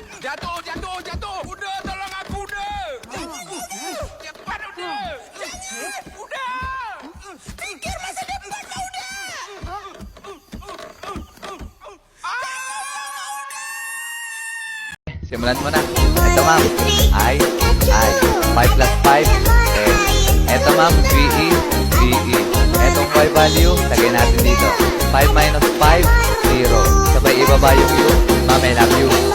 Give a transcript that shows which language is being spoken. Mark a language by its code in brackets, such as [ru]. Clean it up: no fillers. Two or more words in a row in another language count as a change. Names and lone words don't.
[id] Jatuh, jatuh, jatuh. Udah, tolong aku, udah. Cepat, udah. Udah. Pikir masa depan kau, udah. [tl] Simulan mo na. Ito ma'am. I. 5 plus 5. Ito ma'am. VE. Etong Y value, lagay natin dito. 5 minus 5, 0. Sabay ibaba yung U. Ma'am, [en] I love you.